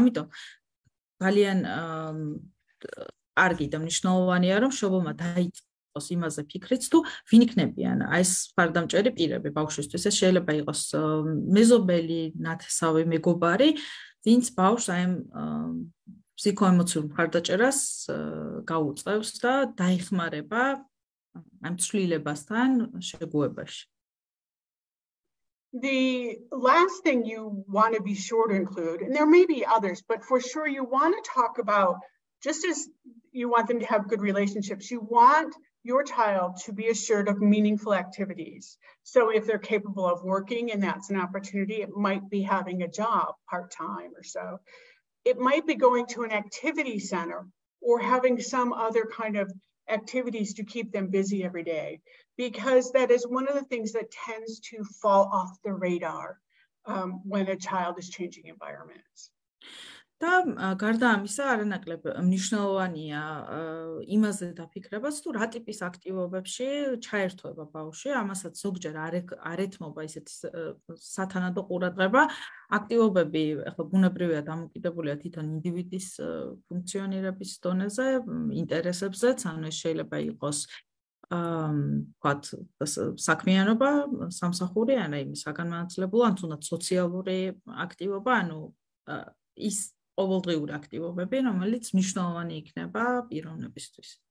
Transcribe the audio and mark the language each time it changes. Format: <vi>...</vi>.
<ka>ამიტომ ძალიან კარგი და მნიშვნელოვანია, რომ მშობელმა დაიწყოს იმაზე ფიქრიც თუ ვინ იქნებიან ეს მხარდამჭერი პირები ბავშვისთვის. ეს შეიძლება იყოს მეზობელი, ნათესავი, მეგობარი, ვინც ბავშვს აი ფსიქოემოციურ მხარდაჭერას გაუწევს და დაეხმარება ამ ცვლილებასთან შეგუებაში.</ka> <en>The last thing you want to be sure to include, and there may be others, but for sure you want to talk about, just as you want them to have good relationships, you want your child to be assured of meaningful activities. So if they're capable of working and that's an opportunity, it might be having a job part-time or so. It might be going to an activity center or having some other kind of activities to keep them busy every day, because that is one of the things that tends to fall off the radar when a child is changing environments.</en> <ka>და გარდა ამისა არანაკლებ მნიშვნელოვანია იმაზე დაფიქრებაც თუ რა ტიპის აქტივობებში ჩაერთვება ბავშვი, ამასაც ზოგჯერ არ ეთმობა ისეთი სათანადო ყურადღება. აქტივობები ახლა ბუნებრივია დამოკიდებულია თვითონ ინდივიდის ფუნქციონირების დონეზე, ინტერესებზეც, ანუ ეს შეიძლება იყოს ვთქვათ საქმიანობა, სამსახური, ან აი საგანმანათლებლო, ან თუნდაც სოციალური აქტივობა, ანუ ის ყოველდღიური აქტივობები, რომელიც მნიშვნელოვანი იქნება პიროვნებისთვის.</ka>